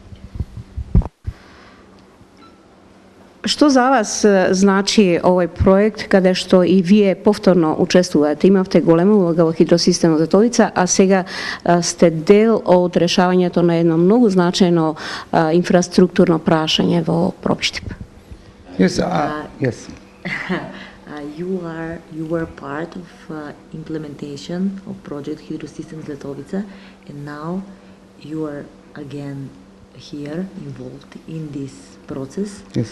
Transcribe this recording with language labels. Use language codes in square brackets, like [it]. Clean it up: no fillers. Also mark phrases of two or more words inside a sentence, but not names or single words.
[mk] Што за вас значи овој проект, каде што и вие повторно учествувате? Имавте голема улога во хидросистемот Златовица, а сега сте дел од решавањето на едно многу значајно инфраструктурно прашање во Пробиштип. [en] Yes, yes. You were part of implementation of project Hydrosystems Zlatovica, and now you are again here involved in this process. Yes.